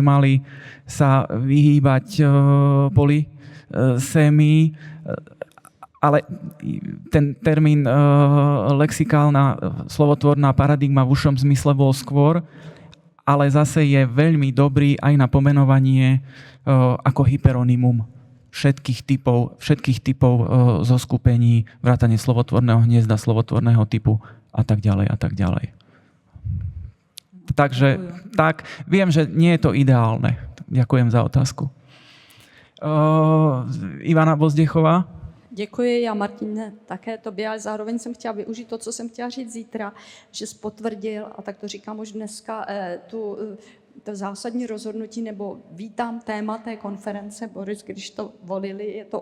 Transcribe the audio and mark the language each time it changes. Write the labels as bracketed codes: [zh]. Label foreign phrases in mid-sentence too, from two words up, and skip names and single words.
[sk] mali sa vyhýbať polisémii, ale ten termín lexikálna slovotvorná paradigma v užšom zmysle bol skôr, ale zase je veľmi dobrý aj na pomenovanie ako hyperonymum všetkých typov zoskupení, vrátane slovotvorného hniezda, slovotvorného typu a tak ďalej a tak ďalej. Takže tak, viem, že nie je to ideálne. Ďakujem za otázku. Ivana Bozdechová. [cs] Děkuji, já Martine také tobě, ale zároveň jsem chtěla využít to, co jsem chtěla říct zítra, že jsi potvrdil, a tak to říkám už dneska, to zásadní rozhodnutí, nebo vítám téma té konference, Boris, když to volili, je to